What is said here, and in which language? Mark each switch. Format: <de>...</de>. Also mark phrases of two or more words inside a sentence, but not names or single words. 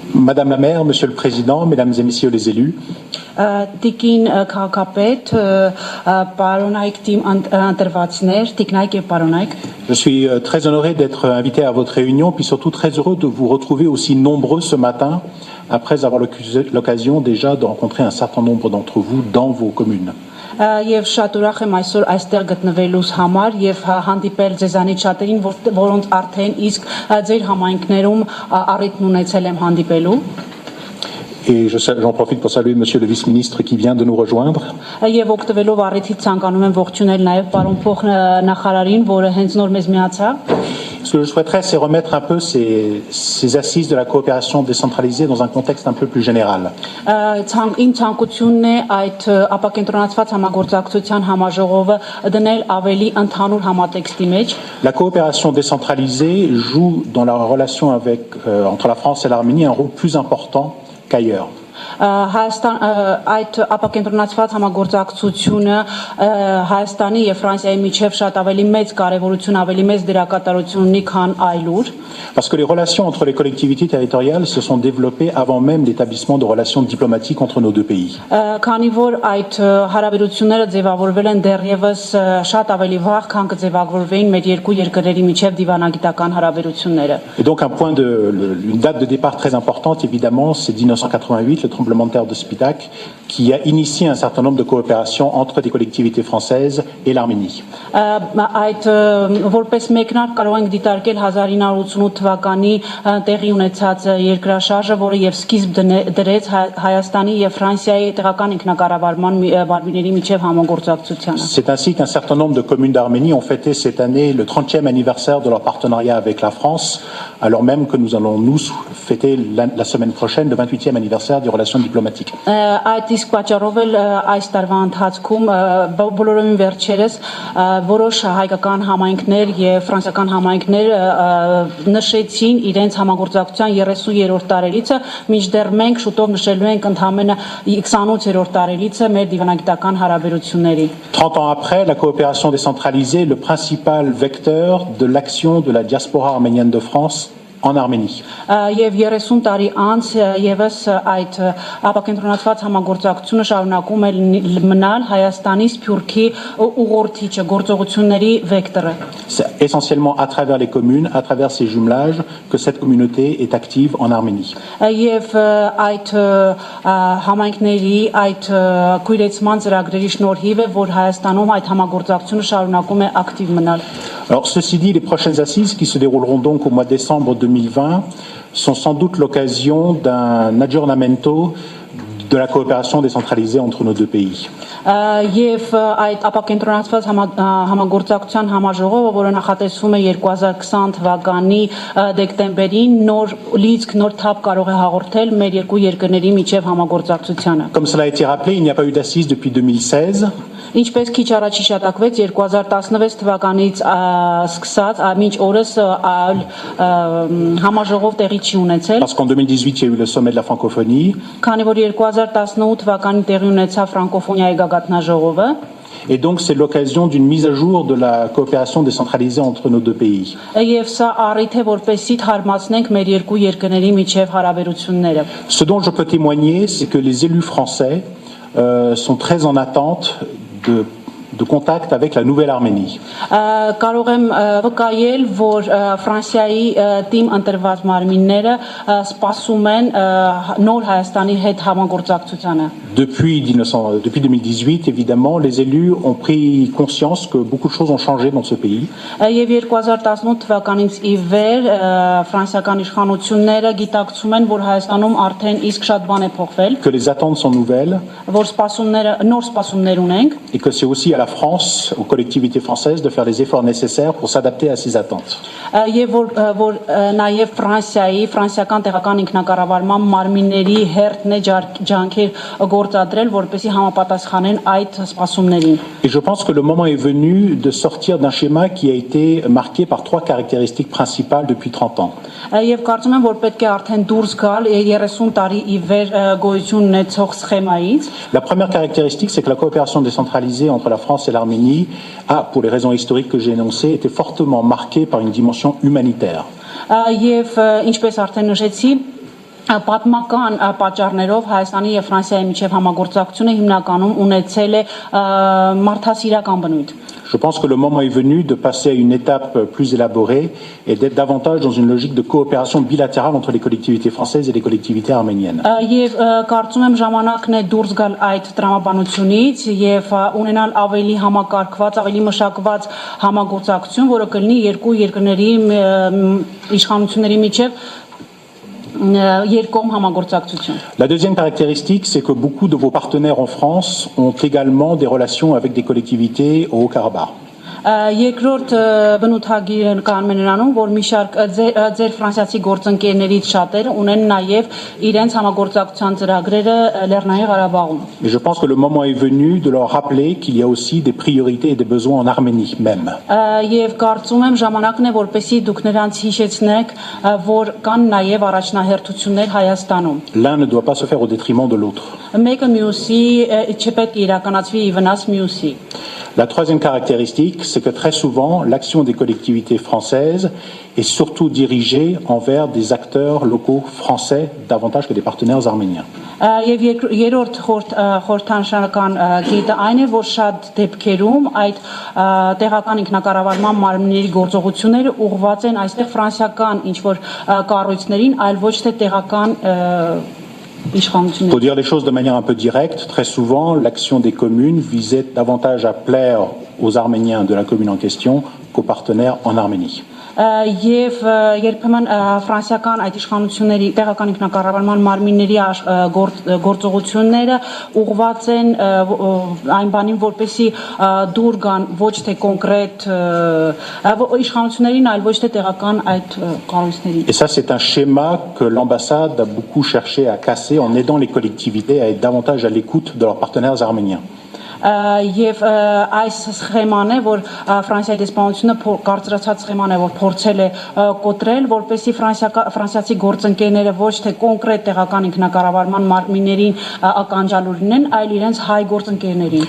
<fr>Madame la maire, Monsieur le Président, Mesdames et Messieurs les élus,</fr> <hy>Տիկին քաղաքապետ, պարոնայք թիմ ընտրվածներ, տիկնայք եւ պարոնայք,</hy> <fr>je suis très honoré d'être invité à votre réunion, puis surtout très heureux de vous retrouver aussi nombreux ce matin, après avoir l'occasion déjà de rencontrer un certain nombre d'entre vous dans vos communes.</fr> <hy>եւ շատ ուրախ եմ այսօր այստեղ գտնվելուս համար եւ հանդիպել ձեզանից շատերին, որոնց արդեն իսկ ձեր համայնքներում առիթն ունեցել եմ հանդիպելու.</hy> <fr>Et j'en profite pour saluer Monsieur le vice-ministre qui vient de nous rejoindre.</fr> <hy>Եվ օգտվելով առիթից ցանկանում եմ ողջունել նաեւ պարոն փոխնախարարին, որը հենց նոր մեզ միացավ.</hy> <fr>Ce que je souhaiterais, c'est remettre un peu ces assises de la coopération décentralisée dans un contexte un peu plus général.</fr> <hy>Իմ ցանկությունն է այդ ապակենտրոնացված համագործակցության համաժողովը դնել ավելի ընդհանուր համատեքստի մեջ.</hy> <fr>La coopération décentralisée joue dans la relation entre la France et l'Arménie un rôle plus important qu'ailleurs.</fr> <hy>Հայաստան այդ ապակենտրոնացված համագործակցությունը Հայաստանի եւ Ֆրանսիայի միջև շատ ավելի մեծ կարեւորություն, ավելի մեծ դերակատարություն ունի, քան այլուր.</hy> <fr>Parce que les relations entre les collectivités territoriales se sont développées avant même l'établissement de relations diplomatiques entre nos deux pays.</fr> <hy>Քանի որ այդ հարաբերությունները ձևավորվել են դեռևս շատ ավելի վաղ, քան կձևավորվեին մեր երկու երկրների միջև դիվանագիտական հարաբերությունները.</hy> <fr>Et donc une date de départ très importante évidemment, c'est 1988, le tremblement de terre de Spitak, qui a initié un certain nombre de coopérations entre des collectivités françaises et l'Arménie.</fr> <hy>Այդ որպես մեկնարկ կարող ենք դիտարկել 1988 թվականի տեղի ունեցած երկրաշարժը, որը եւ սկիզբ դրեց Հայաստանի եւ Ֆրանսիայի տեղական ինքնակառավարման մարմինների միջև համագործակցությանը.</hy> <fr>C'est ainsi qu'un certain nombre de communes d'Arménie ont fêté cette année le 30e anniversaire de leur partenariat avec la France, alors même que nous allons fêter la semaine prochaine le 28e anniversaire des relations diplomatiques.</fr> <hy>Այդ իսկ պատճառով էլ այս տարվա ընթացքում բոլորովին վերջերս որոշ հայկական համայնքներ եւ ֆրանսիական համայնքներ նշեցին իրենց համագործակցության 30-րդ տարելիցը, մինչդեռ մենք շուտով նշելու ենք ընդամենը 28-րդ տարելիցը մեր դիվանագիտական հարաբերությունների.</hy> <fr>30 ans après, la coopération décentralisée est le principal vecteur de l'action de la diaspora arménienne de France en Arménie.</fr> <hy>Եվ 30 տարի անց եւս այդ ապակենտրոնացված համագործակցությունը շարունակում է մնալ Հայաստանի Սփյուռքի ուղղորդիչը, գործողությունների վեկտորը.</hy> <fr>C'est essentiellement à travers les communes, à travers ces jumelages, que cette communauté est active en Arménie.</fr> <hy>Եվ այդ համայնքների այդ քույրեցման ծրագրերի շնորհիվ է, որ Հայաստանում այդ համագործակցությունը շարունակում է ակտիվ մնալ.</hy> <fr>Alors ceci dit, les prochaines assises qui se dérouleront donc au mois de décembre 2020 sont sans doute l'occasion d'un aggiornamento de la coopération décentralisée entre nos deux pays.</fr> <hy>Եվ այդ ապակենտրոնացված համագործակցության համաժողովը, որը նախատեսվում է 2020 թվականի դեկտեմբերին, նոր լիցք, նոր թափ կարող է հաղորդել մեր երկու երկրների միջև համագործակցությանը.</hy> <fr>Comme cela a été rappelé, il n'y a pas eu d'assises depuis 2016.</fr> <hy>Ինչպես քիչ առաջ հիշատակվեց 2016 թվականից սկսած մինչ օրս համաժողով տեղի չի ունեցել.</hy> <fr>Parce qu'en 2018 il y a eu le sommet de la francophonie.</fr> <hy>Քանի որ 2018 թվականին տեղի ունեցավ ֆրանկոֆոնիայի գագաթնաժողովը.</hy> <fr>Et donc c'est l'occasion d'une mise à jour de la coopération décentralisée entre nos deux pays.</fr> <hy>Եվ սա առիթ է որպեսզի թարմացնենք մեր երկու երկրների միջև հարաբերությունները.</hy> <fr>Ce dont je peux témoigner, c'est que les élus français sont très en attente de contact avec la nouvelle Arménie.</fr> <hy>Կարող եմ վկայել, որ Ֆրանսիայի թիմ ընտրված մարմինները սպասում են նոր Հայաստանի հետ համագործակցությանը.</hy> <fr>Depuis 2018, évidemment, les élus ont pris conscience que beaucoup de choses ont changé dans ce pays.</fr> <hy>Եվ 2018 թվականից ի վեր ֆրանսիական իշխանությունները գիտակցում են, որ Հայաստանում արդեն իսկ շատ բան է փոխվել.</hy> <fr>Que les attentes sont nouvelles.</fr> <hy>Որ նոր սպասումներ ունենք.</hy> <fr>Et que c'est aussi à la France, aux collectivités françaises, de faire les efforts nécessaires pour s'adapter à ces attentes.</fr> <hy>Եվ որ նաև ֆրանսիական տեղական ինքնակառավարման մարմինների հերթն է ջանքեր գործադրել, որպեսզի համապատասխանեն այդ սպասումներին.</hy> <fr>Et je pense que le moment est venu de sortir d'un schéma qui a été marqué par trois caractéristiques principales depuis 30 ans.</fr> <hy>Եվ կարծում եմ, որ պետք է արդեն դուրս գալ 30 տարի ի վեր գոյություն ունեցող սխեմայից.</hy> <fr>La première caractéristique, c'est que la coopération décentralisée entre la France et l'Arménie a, pour les raisons historiques que j'ai énoncées, été fortement marquée par une dimension humanitaire.</fr> <hy>Եվ ինչպես արդեն նշեցի, Պատմական պատճառներով Հայաստանի եւ Ֆրանսիայի միջև համագործակցությունը հիմնականում ունեցել է մարդասիրական բնույթ։</hy> <fr>Je pense que le moment est venu de passer à une étape plus élaborée et d'être davantage dans une logique de coopération bilatérale entre les collectivités françaises et les collectivités arméniennes.</fr> <hy>Եվ կարծում եմ ժամանակն է դուրս գալ այդ տրամաբանությունից եւ ունենալ ավելի համակարգված, ավելի մշակված համագործակցություն, որը կլինի երկու երկրների իշխանությունների միջև</hy> <fr>La deuxième caractéristique, c'est que beaucoup de vos partenaires en France ont également des relations avec des collectivités au Haut-Karabakh.</fr> <hy>Երկրորդ բնութագիրը կանոն նրանում, որ մի շարք ձեր ֆրանսիացի գործընկերներից շատերը ունեն նաև իրենց համագործակցության ծրագրերը Լեռնային Ղարաբաղում.</hy> <fr>Et je pense que le moment est venu de leur rappeler qu'il y a aussi des priorités et des besoins en Arménie même.</fr> <hy>Եվ կարծում եմ ժամանակն է, որպեսզի դուք նրանց հիշեցնեք, որ կան նաև առաջնահերթություններ Հայաստանում.</hy> <fr>L'un ne doit pas se faire au détriment de l'autre.</fr> <hy>Մեկը մյուսի չպետք է իրականացվի ի վնաս մյուսի.</hy> <fr>La troisième caractéristique, c'est que très souvent, l'action des collectivités françaises est surtout dirigée envers des acteurs locaux français davantage que des partenaires arméniens.</fr> <hy>Եվ երրորդ խորհրդանշական գիտը այն է, որ շատ դեպքերում այդ տեղական ինքնակառավարման մարմինների գործողությունները ուղղված են այստեղ ֆրանսիական ինչ-որ կառույցներին, այլ ոչ թե տեղական</hy> <fr>Pour dire les choses de manière un peu directe, très souvent, l'action des communes visait davantage à plaire aux Arméniens de la commune en question qu'aux partenaires en Arménie.</fr> <hy>Եվ երբեմն ֆրանսիական այդ իշխանությունների տեղական ինքնակառավարման մարմինների գործողությունները ուղղված են այն բանին, որպեսզի դուր գան ոչ թե կոնկրետ իշխանություններին, այլ ոչ թե տեղական այդ կառույցներին.</hy> <fr>Et ça, c'est un schéma que l'ambassade a beaucoup cherché à casser en aidant les collectivités à être davantage à l'écoute de leurs partenaires arméniens.</fr> <hy>Եվ այս սխեման է, որ Ֆրանսիայի դեսպանությունը կարծրացած սխեման է, որ փորձել է կոտրել, որպեսզի ֆրանսիացի գործընկերները ոչ թե կոնկրետ տեղական ինքնակառավարման մարմիններին ականջալուր լինեն, այլ իրենց հայ գործընկերներին.</hy>